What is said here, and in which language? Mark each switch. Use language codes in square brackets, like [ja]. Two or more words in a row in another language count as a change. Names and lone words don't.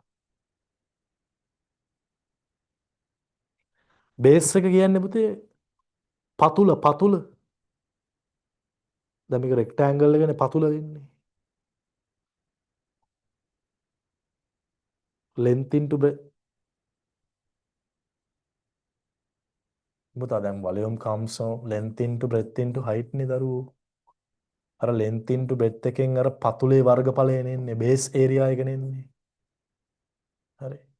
[si] බේස් එක කියන්නේ පුතේ පතුල දැන් මේක රෙක්ටැන්ගල් එකනේ පතුල වෙන්නේ [en] length into breadth [si] පුතා දැන් [en] volume comes from length into breadth into height [si] නේ දරුවෝ අර [en] length into breadth [si] එකෙන් අර පතුලේ වර්ගඵලය එන්නේ [en] base area [si] එක නෙන්නේ හරි